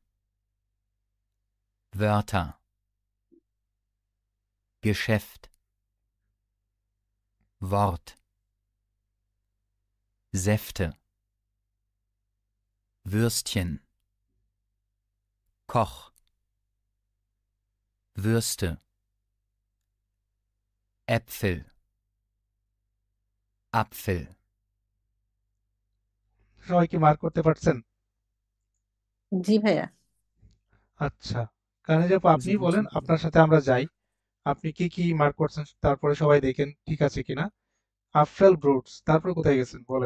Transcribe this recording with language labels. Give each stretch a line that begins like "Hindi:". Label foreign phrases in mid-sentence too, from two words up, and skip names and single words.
German: Wörter, Geschäft, Wort, Säfte, Würstchen, Koch, Würste, Äpfel, Apfel.
Bangla: সবাই কি মার্ক করতে পারছেন? জি ভাইয়া। আচ্ছা, কানে আপু আপনি বলেন, আপনার সাথে আমরা যাই। আপনি কি কি মার্ক করছেন তারপরে সবাই দেখেন ঠিক আছে কিনা।
German: Apfel Brot,
Bangla: তারপরে কোথায় গেছেন বলেন?